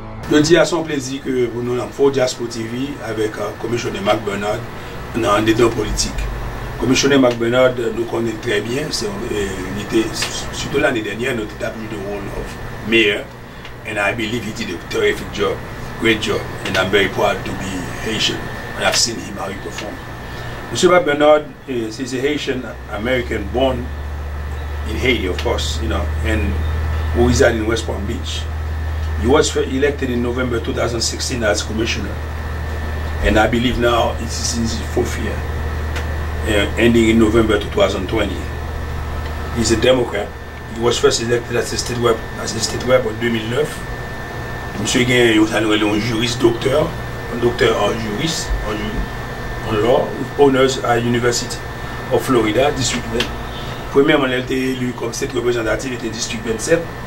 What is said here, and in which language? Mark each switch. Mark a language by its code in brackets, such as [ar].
[fr] Je dis à son plaisir que nous avons fait Jaspo TV avec le commissionnaire Mack dans ANDEDAN POLITIC. Le commissionnaire Mack nous connaît très bien. Surtout l'année dernière, nous avons eu le rôle [en] of mayor. And I believe he did a terrific job, great job. And I'm very proud to be Haitian. And I've seen him how he performed. Mr. Mack is a Haitian American born in Haiti, of course, and who resides in West Palm Beach. He was elected in November 2016 as commissioner, and I believe now it's in his fourth year, ending in November 2020. He's a Democrat. He was first elected as a state rep [fr] en 2009. Monsieur Gain est un juriste docteur, en juriste, en law, [en] with honors [fr] à l'University of Florida, District 20. Premièrement, il a été élu comme state représentative, il était District 27.